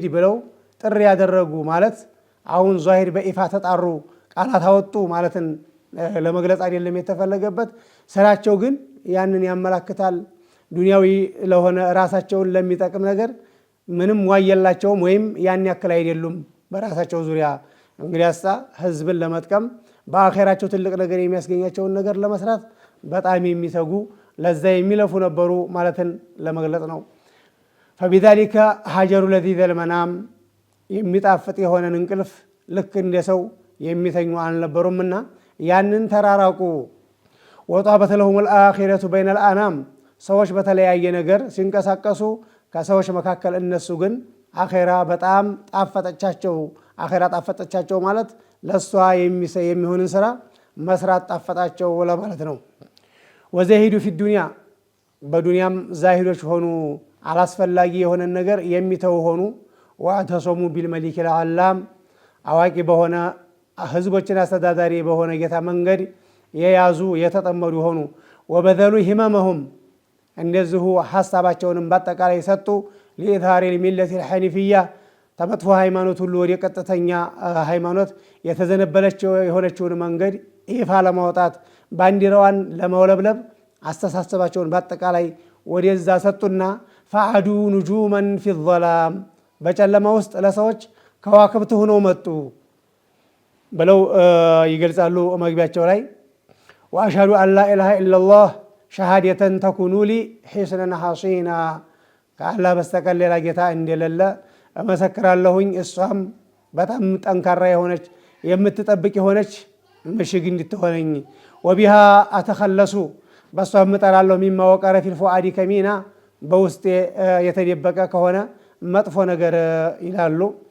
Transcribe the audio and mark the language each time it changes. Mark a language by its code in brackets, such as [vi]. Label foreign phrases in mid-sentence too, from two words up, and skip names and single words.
[am] ብለው ጥሪ ያደረጉ ማለት አሁን ዛሂር በኢፋ ተጣሩ ቃላት አወጡ ማለትን ለመግለጽ አይደለም የተፈለገበት። ስራቸው ግን ያንን ያመላክታል። ዱንያዊ ለሆነ ራሳቸውን ለሚጠቅም ነገር ምንም ዋየላቸውም ወይም ያን ያክል አይደሉም በራሳቸው ዙሪያ። እንግዲያሳ ህዝብን ለመጥቀም በአኺራቸው ትልቅ ነገር የሚያስገኛቸውን ነገር ለመስራት በጣም የሚተጉ ለዛ የሚለፉ ነበሩ ማለትን ለመግለጽ ነው። [ar] فبذلك هاجروا لذيذ المنام [am] የሚጣፍጥ የሆነን እንቅልፍ ልክ እንደ ሰው የሚተኙ አልነበሩምና ያንን ተራራቁ። [ar] وطابت لهم الآخرة بين [am] الأنام ሰዎች በተለያየ ነገር ሲንቀሳቀሱ ከሰዎች መካከል እነሱ ግን አኺራ በጣም ጣፈጠቻቸው። አኺራ ጣፈጠቻቸው ማለት ለሷ የሚሆንን ስራ መስራት ጣፈጣቸው ለማለት ነው። [ar] وزهدوا في الدنيا [am] በዱንያም ዛሂዶች ሆኑ አላስፈላጊ የሆነን ነገር የሚተው ሆኑ። [ar] واعتصموا بالملك [am] العلام አዋቂ በሆነ ህዝቦችን አስተዳዳሪ በሆነ ጌታ መንገድ የያዙ የተጠመዱ ሆኑ። [ar] وبذلوا هممهم [am] እንደዚሁ ሐሳባቸውንም በአጠቃላይ ሰጡ። [ar] لإظهار الملة الحنيفية [am] ተመጥፎ ሃይማኖት ሁሉ ወደ ቀጥተኛ ሃይማኖት የተዘነበለችው የሆነችውን መንገድ ይፋ ለማውጣት ባንዲራዋን ለማውለብለብ አስተሳሰባቸውን በአጠቃላይ ወደዛ ሰጡና [ar] فعدوا نجوما في الظلام [am] በጨለማ ውስጥ ለሰዎች ከዋክብት ሆነው መጡ ብለው ይገልጻሉ መግቢያቸው ላይ። [ar] وأشهد أن لا إله إلا الله شهادة تكون لي حسنا حصينا [am] ከአላህ በስተቀር ሌላ ጌታ እንደሌለ እመሰክራለሁኝ። እሷም በጣም ጠንካራ የሆነች የምትጠብቅ የሆነች ምሽግ እንድትሆነኝ። [ar] وبها أتخلص [am] በሷም እጠራለሁ [ar] مما وقر في الفؤاد [am] ከሚና በውስጤ የተደበቀ ከሆነ መጥፎ ነገር ይላሉ።